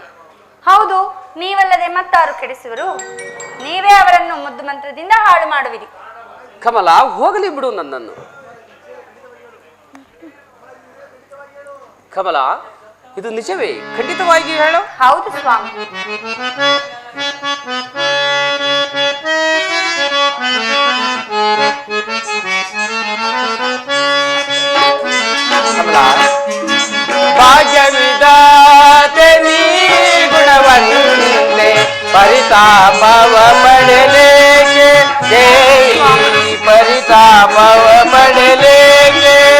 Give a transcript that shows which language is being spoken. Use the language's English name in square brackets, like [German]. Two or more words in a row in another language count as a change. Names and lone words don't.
[Kannada] ಹೌದು, ನೀವಲ್ಲದೆ ಮತ್ತಾರು ಕೆಡಿಸುವರು? ನೀವೇ ಅವರನ್ನು ಮುದ್ದು ಮಂತ್ರದಿಂದ ಹಾಳು ಮಾಡುವಿರಿ. ಕಮಲ, ಹೋಗಲಿ ಬಿಡು ನನ್ನನ್ನು. ಕಮಲ, ಇದು ನಿಜವೇ? ಖಂಡಿತವಾಗಿ ಹೇಳು. ಹೌದು ಸ್ವಾಮಿ. ಭಾಗ್ಯವಿದಾತೆ ನೀ ಗುಣವಂತೆ ಪರಿತಾಪವ ಪಡೆಲೇಕೆ ದೇವಿ, ಪರಿತಾಪವ ಪಡೆಲೇಕೆ.